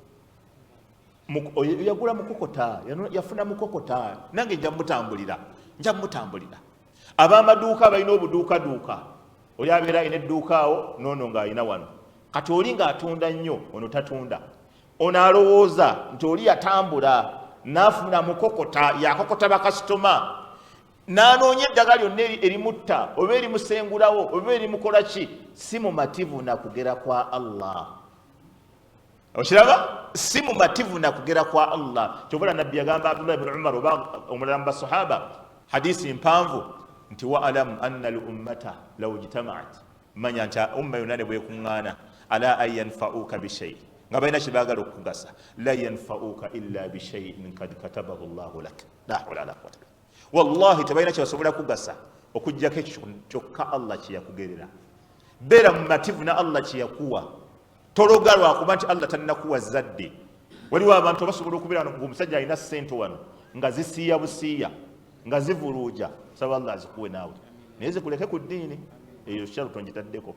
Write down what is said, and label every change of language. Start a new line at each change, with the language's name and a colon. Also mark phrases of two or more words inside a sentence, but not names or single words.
Ganda: Yagula mukokota yafuna mukokota nange nja mutambulira ab'amaduuka balina obuduukaduuka oli abeera alina edduuka awo noono ng'alina wano kati oli ng'atunda nnyo ono tatunda ono alowooza nti oli yatambula n'afuna mukokota yakokota bakasitoma n'anoonya eddagala lyonna erimutta oba erimusengulawo oba erimukola ki si mumativu na kugera kwa Allah. Okiraba si mumativu na kugera kwa Allah. Kyobula nabbi yagamba Abdullah ibn Umar oba omulala mu basahaba hadisi mpanvu nti
Arabic: واعلم أن الأمة لو اجتمعت
Ganda: manya nti umma yonna ne bwekuŋŋaana
Arabic: على أن ينفعوك بشيء
Ganda: nga balina kyebaagala okukugasa
Arabic: لم ينفعوك إلا بشيء قد كتبه الله لك لا حول ولا قوة
Ganda: wallahi tebalina kyebasobola kugasa okuggyako ekyo kyokka Allah kyeyakugerera. Beera mumativu na Allah kyeyakuwa tologa lwakuba nti Allah talinakuwa zadde. Waliwo abantu basobola okubeera ng'omusajja alina ssente wano nga zisiiya busiiya nga zivuluuja saba Allah azikuwe naawe naye zikuleke ku ddiini eyo sharuto ngitaddeko.